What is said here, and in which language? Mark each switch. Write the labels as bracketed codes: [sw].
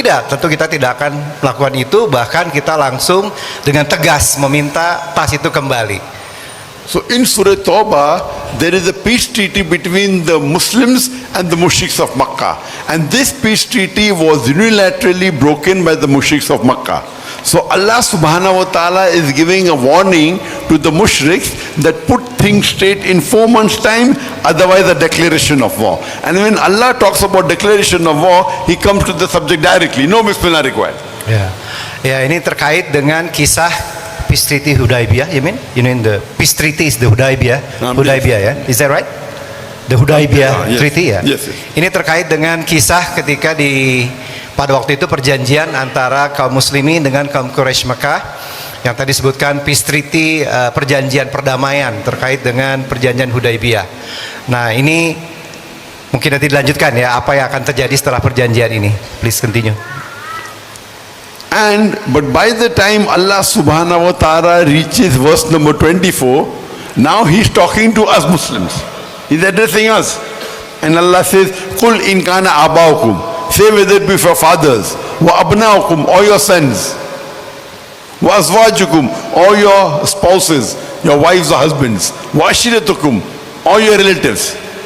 [id] Tidak, tentu kita tidak akan melakukan itu. Bahkan kita langsung dengan tegas meminta tas itu kembali. [en] So in Surah Tawbah, there is a peace treaty between the Muslims and the mushriks of Makkah. And this peace treaty was unilaterally broken by the mushriks of Makkah. So Allah subhanahu wa ta'ala is giving a warning to the mushriks that put things straight in 4 months time, otherwise a declaration of war. And when Allah talks about declaration of war, He comes to the subject directly. No Bismillah required. [id] Ya, ini terkait dengan kisah Peace Treaty Hudaybiyah. [en] You mean the Peace Treaty is the Hudaybiyah? Hudaybiyah ya? Is that right? The Hudaybiyah yes. [id] Treaty ya? [en] Yes. [id] Ini terkait dengan kisah ketika pada waktu itu perjanjian antara kaum muslimin dengan kaum Quraisy Mekah yang tadi disebutkan Peace Treaty, perjanjian perdamaian terkait dengan perjanjian Hudaybiyah. Nah, ini mungkin nanti dilanjutkan ya, apa yang akan terjadi setelah perjanjian ini. [en] Please continue. But by the time Allah subhanahu wa ta'ala reaches verse number 24, now He's talking to us Muslims. He's addressing us. And Allah says, Qul in kana abaukum. Say whether it be for fathers, wa abnaukum, or your sons, wa azwajukum, or your spouses, your wives or husbands, wa ashiratukum, or your relatives.